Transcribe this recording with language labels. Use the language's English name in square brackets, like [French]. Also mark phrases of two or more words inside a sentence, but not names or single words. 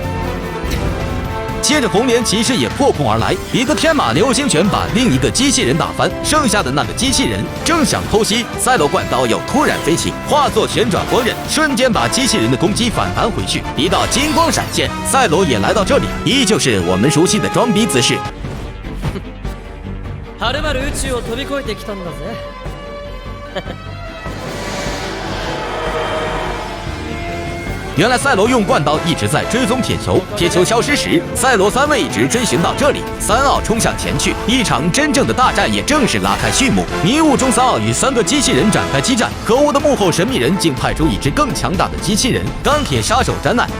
[Chinese] 接着红莲骑士也破空而来，一个天马流星拳把另一个机器人打翻，剩下的那个机器人正想偷袭，赛罗灌刀又突然飞起，化作旋转光刃，瞬间把机器人的攻击反弹回去。一道金光闪现，赛罗也来到这里，依旧是我们熟悉的装逼姿势。 [Japanese] はるばる宇宙を飛び越えてきたんだぜ。 [Chinese] 原来赛罗用灌刀一直在追踪铁球，铁球消失时，赛罗3位一直追寻到这里。3奥冲向前去，一场真正的大战也正式拉开序幕。迷雾中，3奥与3个机器人展开激战，可恶的幕后神秘人竟派出一只更强大的机器人——钢铁杀手詹奈。